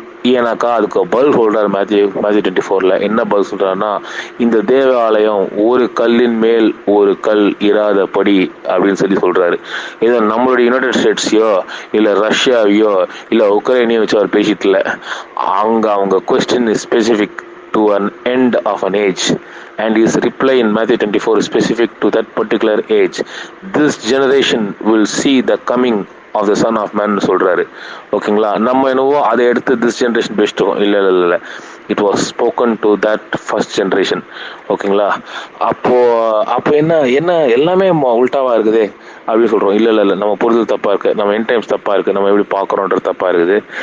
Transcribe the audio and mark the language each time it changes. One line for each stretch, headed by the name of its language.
Tamil: ஏன்னாக்கா அதுக்கு பதில் சொல்றாரு மேத்யூ 24 என்ன பதில் சொல்றாருன்னா, இந்த தேவாலயம் ஒரு கல்லின் மேல் ஒரு கல் இராதபடி அப்படின்னு சொல்லி சொல்றாரு. இதை நம்மளுடைய யுனைடெட் ஸ்டேட்ஸையோ இல்லை ரஷ்யாவையோ இல்லை உக்ரைனையோ வச்சு அவர் பேசிட்டு இல்லை. அவங்க
English: Question is specific to an end of an age, and his reply in Matthew 24 is specific to that particular age. This generation will see the coming of the son of man
Tamil: சொல்றாரு. ஓகேங்களா, நம்ம என்னவோ அதை எடுத்து
English: this generation
Tamil: பேசிட்டோம். இல்லை,
English: it was spoken to that first generation.
Tamil: ஓகேங்களா, அப்போ என்ன எல்லாமே உல்டாவா இருக்குதே அப்படின்னு சொல்றோம். இல்லை, நம்ம புரிதல் தப்பா இருக்கு, நம்ம என் டைம்ஸ் தப்பா இருக்கு, நம்ம எப்படி பார்க்குறோன்றது தப்பா இருக்குது.